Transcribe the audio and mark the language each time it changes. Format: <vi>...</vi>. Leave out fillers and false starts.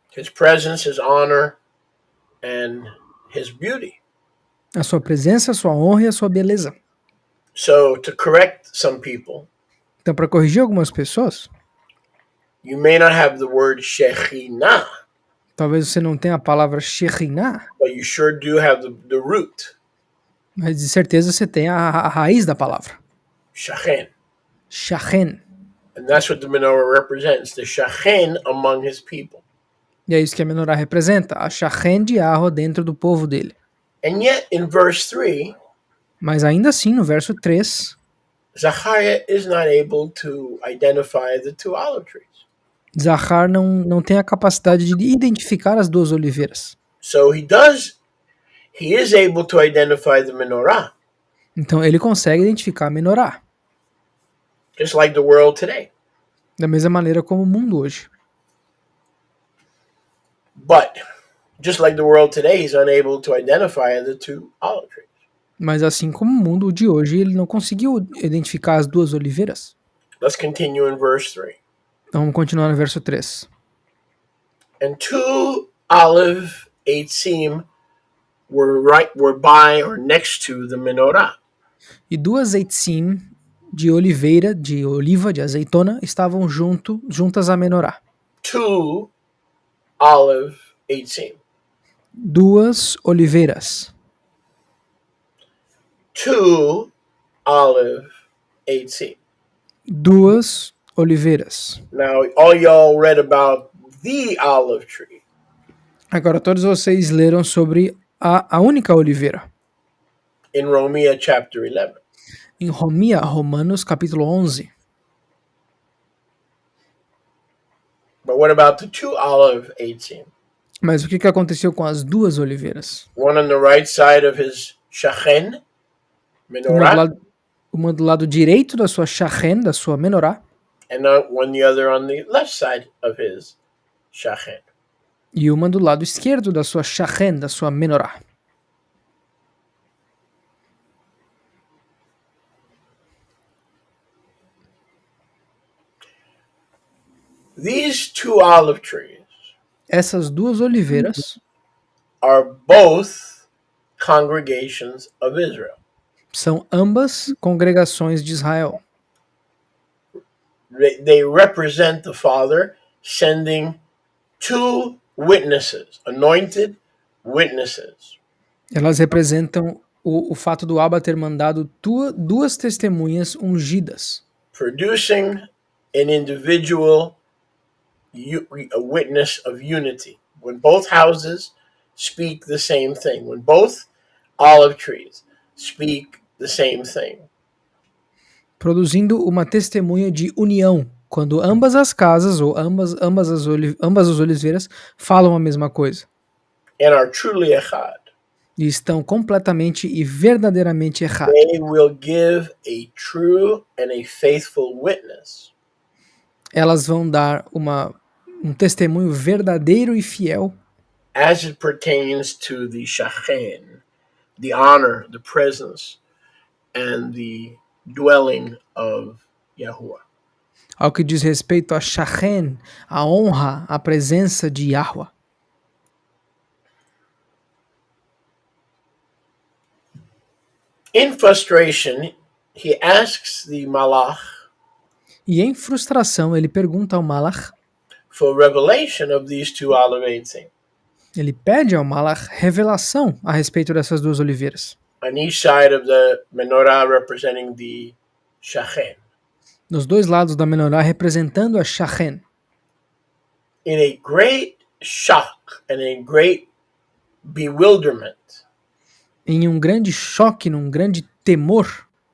<en>His presence, his honor, and his beauty.</en> <pt>A sua presença, a sua honra e a sua beleza.</pt> <en>So, to correct some people,</en> <pt>então, para corrigir algumas pessoas,</pt> <en>you may not have the word Shekhinah.</en> <pt>Talvez você não tenha a palavra Shekhinah.</pt> <en>But you sure do have the root.</en> <pt>Mas de certeza você tem a raiz da palavra.</pt> <en>Shachen.</en> <pt>Shachen.</pt> <en>And that's what the menorah represents, the Shachen among his people.</en> <pt>E é isso que a menorá representa, a Shachen de Yahweh dentro do povo dele.</pt> <en>And yet, in verse 3,</en> <pt>mas ainda assim, no verso 3,</pt> <en>Zechariah is not able to identify the 2 olive trees.</en> <pt>Zachar não tem a capacidade de identificar as 2 oliveiras.</pt> <en>So he is able to identify the menorah.</en> <pt>Então ele consegue identificar a menorá.</pt> <en>Just like the world today.</en> <pt>Da mesma maneira como o mundo hoje.</pt> <en>But just like the world today, he's unable to identify the 2 olive trees.</en> <pt>Mas assim como o mundo de hoje, ele não conseguiu identificar as 2 oliveiras.</pt> <en>Let's continue in verse 3.</en> <pt>Então vamos continuar no verso 3.</pt> <en>And 2 olive eitzim were by or next to the menorah.</en> <pt>E 2 eitzim de oliveira, de oliva, de azeitona, estavam juntas à menorá.</pt> <en>2 olive eitzim.</en> <pt>2 oliveiras.</pt> <en>2 olive eitzim.</en> <pt>2 oliveiras.</pt> <en>Now, all y'all read about the olive tree.</en> <pt>Agora todos vocês leram sobre a única oliveira.</pt> <en>In Romans chapter 11.</en> <pt>Em Romanos capítulo 11.</pt> <en>But what about the 2 olive eitzim?</en> <pt>Mas o que aconteceu com as 2 oliveiras?</pt> <en>One on the right side of his shachen, menorah.</en> <pt>Uma do lado direito da sua shachen, da sua menorá.</pt> <en>And the other on the left side of his shachen.</en> <pt>E uma do lado esquerdo da sua shachen, da sua menorá.</pt> <en>These two olive trees</en> <pt>Essas duas oliveiras</pt> <en>are both congregations of Israel.</en> <pt>são ambas congregações de Israel.</pt> <en>They represent the Father sending two witnesses, anointed witnesses,</en> <pt>Elas representam o fato do Abba ter mandado duas testemunhas ungidas,</pt> <en>producing an individual a witness of unity. When both houses speak the same thing, when both olive trees speak the same thing,</en> <pt>produzindo uma testemunha de união, quando ambas as casas ou ambas as oliveiras falam a mesma coisa</pt> <en>and are truly echad,</en> <pt>e estão completamente e verdadeiramente errados.</pt> <en>they will give a true and a faithful witness</en> <pt>Elas vão dar um testemunho verdadeiro e fiel</pt> <en>as it pertains to the shachen, the honor, the presence, and the dwelling of Yahuwah.</en> <pt>ao que diz respeito a Shachen, a honra, a presença de Yahweh.</pt> <en>In frustration, he asks the malach</en> <pt>E em frustração, ele pergunta ao Malach,</pt> <en>for revelation of these two olive eitzim</en> <pt>ele pede ao Malach revelação a respeito dessas duas oliveiras,</pt> <en>on each side of the menorah representing the shachen.</en> <pt>nos dois lados da menorá representando a Shachen.</pt> <en>In a great shock and a great bewilderment,</en> <pt>Em um grande choque, num grande temor,</pt>